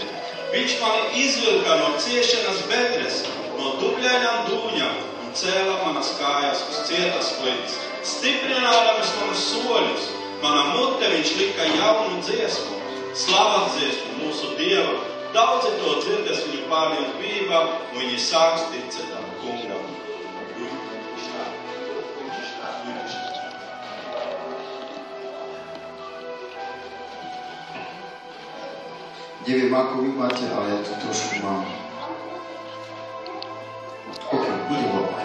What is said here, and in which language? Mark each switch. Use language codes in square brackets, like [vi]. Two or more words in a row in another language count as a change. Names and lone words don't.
[lv] viņš mani izvilka no ciešanas bedres, no dubļainām dūņām un cēla manas kājas uz cietas plīts, stiprinādams manus soļus, mana mute viņš lika jaunu dziesmu, slavas dziesmu mūsu Dieva, daudzi to dzirdes viņu pārņemt bībā, un viņi sāks ticēt tam kungam. [sk] Neviem, ako vy máte, ale ja tu trošku mám. OK, budem OK.